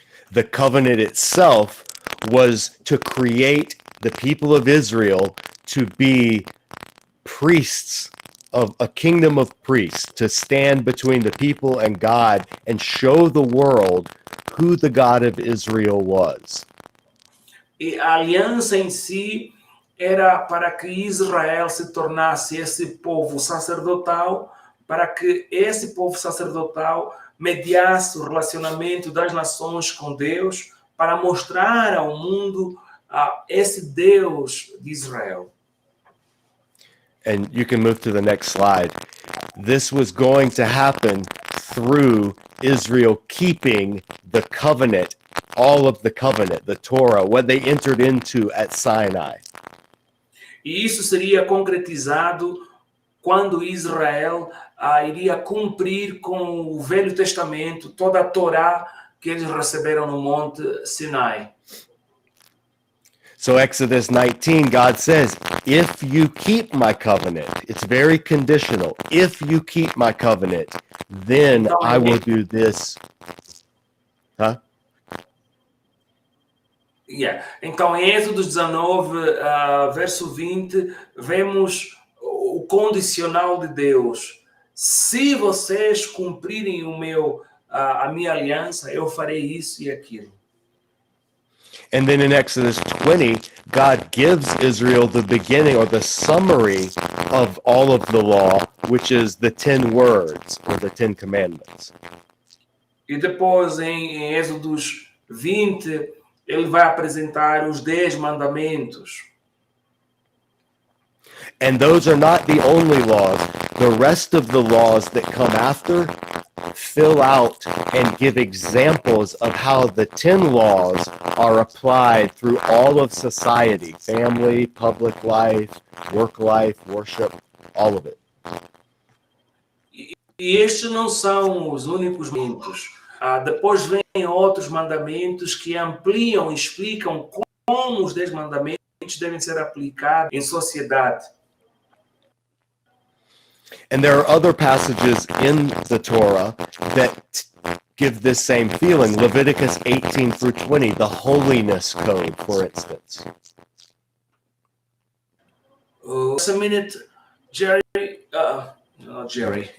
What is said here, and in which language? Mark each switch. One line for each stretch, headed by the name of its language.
English: The covenant itself was to create the people of Israel to be priests of a kingdom of priests, to stand between the people and God and show the world who the God of Israel was.
Portuguese: E a aliança em si era para que Israel se tornasse esse povo sacerdotal, para que esse povo sacerdotal mediasse o relacionamento das nações com Deus, para mostrar ao mundo esse Deus de Israel.
English: And you can move to the next slide. This was going to happen through Israel keeping the covenant, all of the covenant, the Torah, what they entered into at Sinai.
Portuguese: E isso seria concretizado quando Israel iria cumprir com o Velho Testamento, toda a Torá que eles receberam no Monte Sinai.
English: So Exodus 19, God says, if you keep my covenant, it's very conditional. If you keep my covenant, then I will do this. Huh? Yeah.
Portuguese: Então, em Êxodo 19, verso 20, vemos o condicional de Deus. Se vocês cumprirem a minha aliança, eu farei isso e aquilo.
English: And then in Exodus 20, God gives Israel the beginning or the summary of all of the law, which is the 10 words or the 10 commandments.
Portuguese: E depois, em Êxodos 20, ele vai apresentar os 10 mandamentos.
English: And those are not the only laws. The rest of the laws that come after fill out and give examples of how the 10 laws are applied through all of society, family, public life, worship, all of it.
Portuguese: E estes não são os únicos mandamentos. Depois vêm outros mandamentos que ampliam e explicam como os 10 mandamentos devem ser aplicados em sociedade.
English: And there are other passages in the Torah that give this same feeling. Leviticus 18 through 20, the Holiness Code, for instance. Just a minute, Jerry. Not Jerry.